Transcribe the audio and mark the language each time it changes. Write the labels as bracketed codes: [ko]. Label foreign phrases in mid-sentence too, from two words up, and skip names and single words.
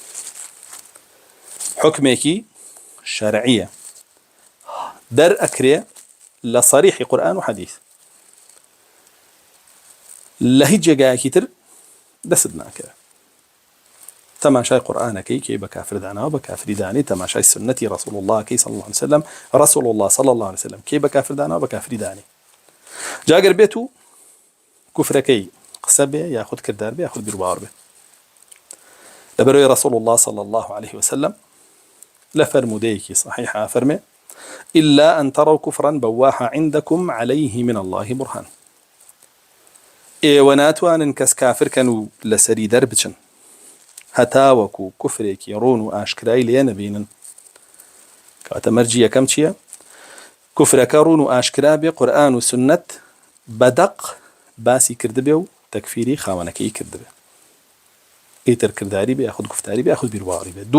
[ckb] حکمێکی شەرعیە دەرئەکرێ لە صەریحی قورئان و حەدیث، لە هیچ جێگایەکی تر دەست ناکەوێت. تەماشای قورئانەکەی کێ بە کافر داناوە بە کافری دانی، تەماشای سنەتی [ar] رسول الله [ckb] کەی [ar] صلی الله عليه وسلم رسول الله صلی الله عليه وسلم [ckb] کێ بە کافر داناوە بە کافری دانی. جاگەر بێت و کوفرەکەی قسە بێ یاخود کردار بێ یاخود بیر و باوەڕ بێ، لەبەرەوەی [ar] رسول الله صلی الله عليه وسلم [ckb] لە فەرموودەیەکی صحیحە فەرمێ [ar] إلا أن تروا كفرا بواحا عندكم عليه من الله برهان. [ckb] ئێوە ناتوانن کەس کافرکەن و لەسەری دەربچن هەتاوەکو کوفرێکی ڕوون و ئاشکرای لێ نەبینن. کاتە مەرجی یەکەم چییە؟ کوفرەکە ڕوون و ئاشکرا بێ، قورئان و سنەت بەدەق باسی کردبێ و تەکفیری خاوەنەکەی کردبێ، ئیتر کردداری بێ یاخود گفتاری بێ یاخود بیر و باوەڕی بێ.